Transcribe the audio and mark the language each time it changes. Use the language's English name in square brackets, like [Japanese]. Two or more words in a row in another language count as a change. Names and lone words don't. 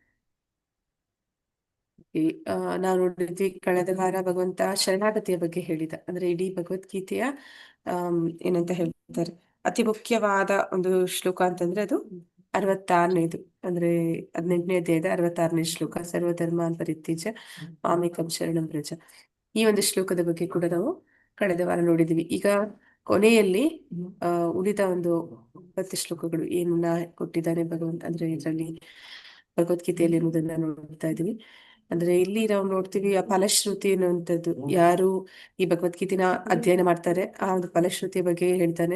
[Kannada] ನಾವು ನೋಡಿದ್ವಿ ಕಳೆದ ವಾರ ಭಗವಂತ ಶರಣಾಗತಿಯ ಬಗ್ಗೆ ಹೇಳಿದ, ಅಂದ್ರೆ ಇಡೀ ಭಗವದ್ಗೀತೆಯ ಏನಂತ ಹೇಳ್ತಾರೆ, ಅತಿ ಮುಖ್ಯವಾದ ಒಂದು ಶ್ಲೋಕ ಅಂತಂದ್ರೆ ಅದು 66ನೇದು, ಅಂದ್ರೆ 18ನೇ ಅಧ್ಯಾಯದ 66ನೇ ಶ್ಲೋಕ, [Sanskrit] ಸರ್ವಧರ್ಮಾನ್ ಪರಿತ್ಯಜ್ಯ ಮಾಮೇಕಂ ಶರಣಂ ವ್ರಜ. [Kannada] ಈ ಒಂದು ಶ್ಲೋಕದ ಬಗ್ಗೆ ಕೂಡ ನಾವು ಕಳೆದ ವಾರ ನೋಡಿದ್ವಿ. ಈಗ ಕೊನೆಯಲ್ಲಿ ಉಳಿದ ಒಂದು 20 ಶ್ಲೋಕಗಳು ಏನನ್ನ ಕೊಟ್ಟಿದ್ದಾನೆ ಭಗವಂತ, ಅಂದ್ರೆ ಇದರಲ್ಲಿ ಭಗವದ್ಗೀತೆಯಲ್ಲಿ ಎನ್ನುವುದನ್ನ ನೋಡ್ತಾ ಇದೀವಿ. ಅಂದ್ರೆ ಇಲ್ಲಿ ನಾವು ನೋಡ್ತೀವಿ ಆ ಫಲಶ್ರುತಿ ಅನ್ನುವಂಥದ್ದು, ಯಾರು ಈ ಭಗವದ್ಗೀತೆನ ಅಧ್ಯಯನ ಮಾಡ್ತಾರೆ ಆ ಒಂದು ಫಲಶ್ರುತಿಯ ಬಗ್ಗೆ ಹೇಳ್ತಾನೆ.